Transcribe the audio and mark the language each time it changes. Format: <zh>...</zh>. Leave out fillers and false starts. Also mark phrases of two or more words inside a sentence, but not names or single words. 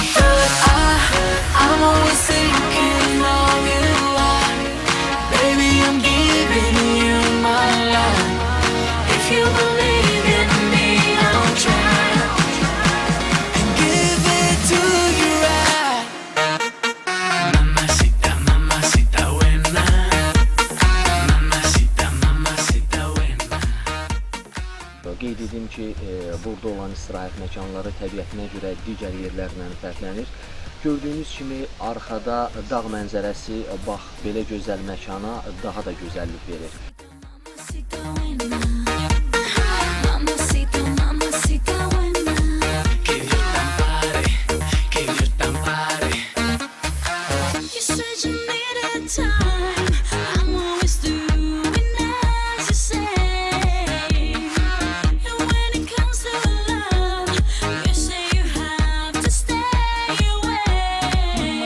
<en>I'm always thinking of you. Baby, I'm giving you my love. If you believe in me, I'll try and give it to you right.</en> <es>Mamacita, mamacita buena. Mamacita, mamacita buena.</es> <az>Qeyd edim ki, burada olan istirahət məkanları təbiətinə görə digər yerlərlə fərqlənir. Gördüyünüz kimi arxada dağ mənzərəsi bax belə gözəl məkana daha da gözəllik verir.</az> <es>Mamacita buena. Mamacita, mamacita buena. Que Dios te ampare, que Dios te ampare.</es> <en>You said you needed time. I'm always doing as you say. And when it comes to love, you say you have to stay away.</en>